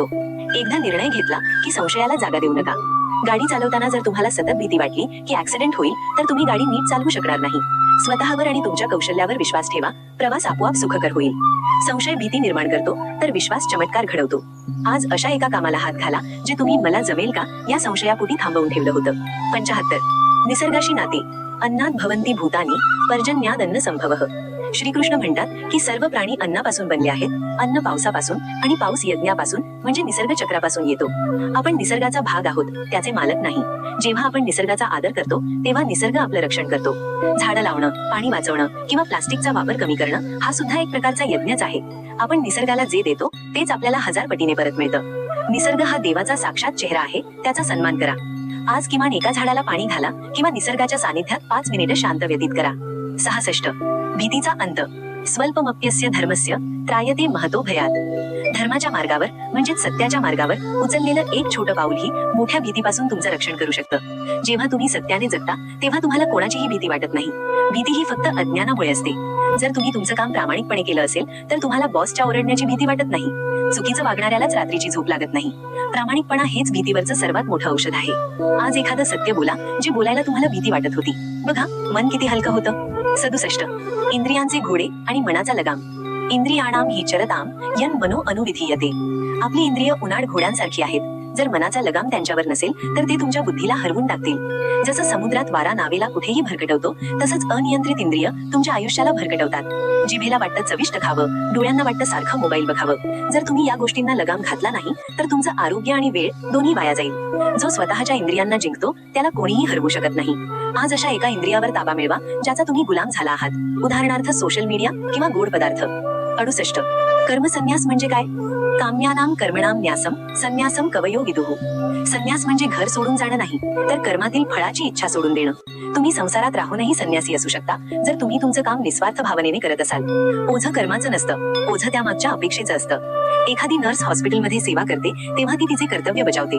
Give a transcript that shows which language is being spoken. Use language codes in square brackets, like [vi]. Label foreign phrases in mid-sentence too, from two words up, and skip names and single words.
[mr] एकदा निर्णय घेतला की संशयाला जागा देऊ नका. गाडी चालवताना जर तुम्हाला सतत भीती वाटली की ऍक्सिडेंट होईल तर तुम्ही गाडी नीट चालवू शकणार नाही. स्वतःवर आणि तुमच्या कौशल्यावर विश्वास ठेवा. प्रवास आपोआप सुखकर होईल. संशय भीती निर्माण करतो तर विश्वास चमत्कार घडवतो. आज अशा एका कामाला हात घाला जे तुम्ही मला जमेल का या संशयापोटी थांबवून ठेवलं होतं. 75. निसर्गाशी नाते. [sa] अन्नात भवन्ति भूतानि पर्जन्याद अन्न संभवः. [mr] श्रीकृष्ण म्हणतात की सर्व प्राणी अन्नापासून बनले आहेत. अन्न पावसापासून आणि पाऊस यज्ञापासून म्हणजे निसर्ग चक्रापासून येतो. आपण निसर्गाचा भाग आहोत, त्याचे मालक नाही. जेव्हा आपण निसर्गाचा आदर करतो तेव्हा निसर्ग आपलं रक्षण करतो. झाडं लावणं, पाणी वाचवणं किंवा प्लास्टिकचा वापर कमी करणं हा सुद्धा एक प्रकारचा यज्ञच आहे. आपण निसर्गाला जे देतो तेच आपल्याला 1000 पटीने परत मिळतं. निसर्ग हा देवाचा साक्षात चेहरा आहे, त्याचा सन्मान करा. आज किमान एका झाडाला पाणी घाला किंवा निसर्गाच्या सानिध्यात 5 मिनिटे शांत व्यतीत करा. 66. भीतीचा अंत. [sa] स्वल्पमप्यस्य धर्मस्य त्रायते महतो भयात. [mr] धर्माच्या मार्गावर म्हणजेच सत्याच्या मार्गावर उचललेलं एक छोटं पाऊलही मोठ्या भीतीपासून तुमचं रक्षण करू शकतं. जेव्हा तुम्ही सत्याने जगता तेव्हा तुम्हाला कोणाचीही भीती वाटत नाही. भीती ही फक्त अज्ञानामुळे असते. जर तुम्ही तुमचं काम प्रामाणिकपणे केलं असेल तर तुम्हाला बॉसच्या ओरडण्याची भीती वाटत नाही. चुकीचं वागणाऱ्यालाच रात्रीची झोप लागत नाही. प्रामाणिकपणा हेच भीतीवरचं सर्वात मोठं औषध आहे. आज एखादं सत्य बोला जे बोलायला तुम्हाला भीती वाटत होती. बघा मन किती हलकं होतं. 67. इंद्रियांचे घोडे आणि मनाचा लगाम. [sa] इंद्रियाणाम हि चरताम यन मनो अनुविधीयते. [mr] आपली इंद्रिय उन्हाळ घोड्यांसारखी आहेत. जर मनाचा लगाम त्यांच्यावर नसेल तर ते तुमच्या बुद्धीला हरवून टाकतील. जसं समुद्रात वारा नावेला कुठेही भरकटवतो तसंच अनियंत्रित इंद्रिय तुमच्या आयुष्याला भरकटवतात. जिभेला वाटतं चविष्ट खावं, डोळ्यांना वाटतं सारखं मोबाईल बघावं. जर तुम्ही या गोष्टींना लगाम घातला नाही तर तुमचं आरोग्य आणि वेळ दोन्ही वाया जाईल. जो स्वतःच्या इंद्रियांना जिंकतो त्याला कोणीही हरवू शकत नाही. आज अशा एका इंद्रियावर ताबा मिळवा ज्याचा तुम्ही गुलाम झाला आहात. उदाहरणार्थ [en] social media [mr] किंवा गोड पदार्थ. 68. कर्मसन्यास म्हणजे काय? [sa] काम्यानाम कर्मणाम न्यासम संन्यासम कवयो विदुः. [mr] संन्यास म्हणजे घर सोडून जाणं नाही तर कर्मातील फळाची इच्छा सोडून देणं. तुम्ही संसारात राहूनही संन्यासी असू शकता जर तुम्ही तुमचं काम निस्वार्थ भावनेने करत असाल. ओझं कर्माचं नसतं, ओझं त्यामागच्या अपेक्षेचं असतं. एखादी नर्स हॉस्पिटलमध्ये सेवा करते तेव्हा ती तिचे कर्तव्य बजावते.